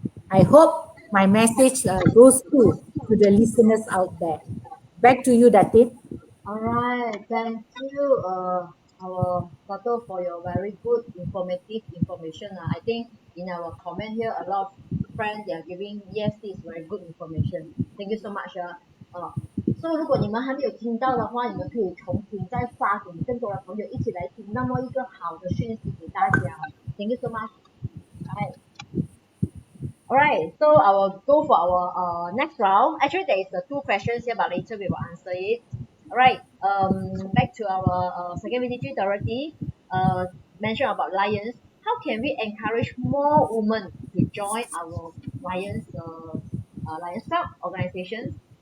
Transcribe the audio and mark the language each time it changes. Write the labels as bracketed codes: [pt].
[en] I hope my message goes through to the listeners out there. Back to you, Datin. All right, thank you, our Dato, for your very good informative information. I think in our comment here, a lot of friends they are giving yes, this is very good information. Thank you so much. [zh] So 如果你们还没有听到的话，你们可以重听再发给更多的朋友一起来听，那么一个好的讯息给大家。 [en] Thank you so much. Alright, so I will go for our next round. Actually, there is two questions here, but later we will answer it. Alright, back to our second VTG, Dorothy. Mentioned about Lions. How can we encourage more women to join our Lions Club organization?